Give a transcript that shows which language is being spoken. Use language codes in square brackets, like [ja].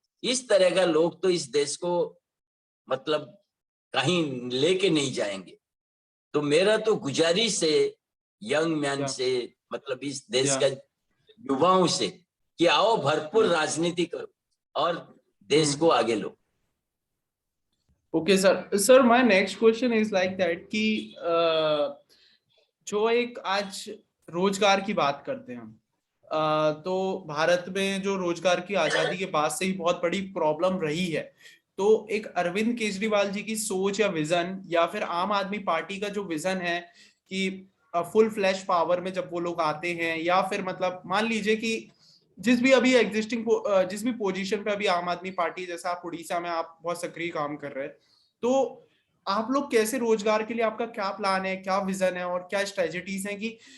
[hi] इस तरह का लोग तो इस देश को मतलब कहीं लेके नहीं जाएंगे। तो मेरा तो गुजारिश है यंग मैन से, मतलब इस देश का युवाओं से, कि आओ भरपूर राजनीति करो और देश को आगे लो। [en] Okay, sir. Sir, my next question is like that [hi] कि जो एक आज रोजगार की बात करते हैं हम, तो भारत में जो रोजगार की आजादी के बाद से ही बहुत बड़ी प्रॉब्लम रही है। तो एक अरविंद केजरीवाल जी की सोच या विजन, या फिर आम आदमी पार्टी का जो विजन है कि फुल फ्लैश पावर में जब वो लोग आते हैं, या फिर मतलब मान लीजिए कि जिस भी अभी एग्जिस्टिंग जिस भी पोजीशन पे अभी आम आदमी पार्टी, जैसा आप उड़ीसा में आप बहुत सक्रिय काम कर रहे हैं, तो आप लोग कैसे रोजगार के लिए, आपका क्या प्लान है, क्या विजन है और क्या स्ट्रेटजीज हैं कि